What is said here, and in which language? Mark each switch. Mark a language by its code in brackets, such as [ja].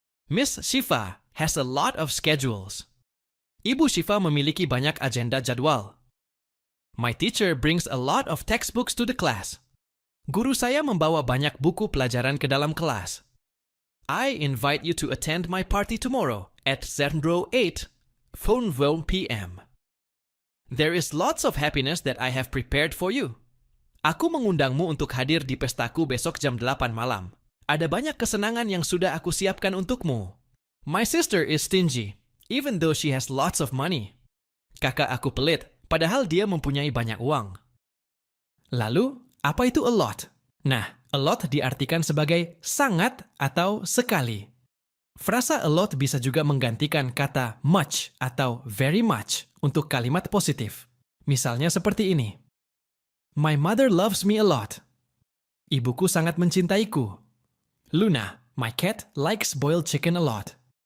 [en] Miss Shifa has a lot of schedules. [id] Ibu Shifa memiliki banyak agenda jadwal. [en] My teacher brings a lot of textbooks to the class. [id] Guru saya membawa banyak buku pelajaran ke dalam kelas. [en] I invite you to attend my party tomorrow at 08:00 p.m. There is lots of happiness that I have prepared for you. [id] Aku mengundangmu untuk hadir di pestaku besok jam 8 malam. Ada banyak kesenangan yang sudah aku siapkan untukmu. [en] My sister is stingy, even though she has lots of money. [id] Kakak aku pelit, padahal dia mempunyai banyak uang. Lalu, apa itu a lot? Nah, a lot diartikan sebagai sangat atau sekali. Frasa a lot bisa juga menggantikan kata much atau very much untuk kalimat positif. Misalnya seperti ini. [en] My mother loves me a lot. [id] Ibuku sangat mencintaiku. [en] Luna, my cat likes boiled chicken a lot.